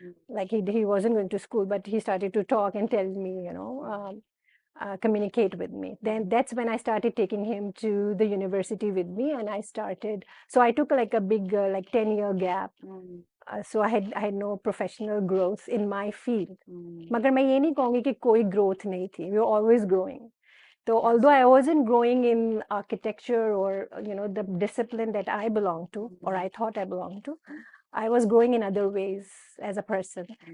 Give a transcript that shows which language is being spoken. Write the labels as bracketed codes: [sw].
[en] Like he wasn't going to school, but he started to talk and tell me, communicate with me. Then that's when I started taking him to the university with me, and so I took like a big like 10-year gap. So I had no professional growth in my field. [ur] मगर मैं ये नहीं कहूँगी कि कोई growth नहीं थी. [en] We were always growing. So although I wasn't growing in architecture, or the discipline that I belonged to, or I thought I belonged to, I was growing in other ways as a person.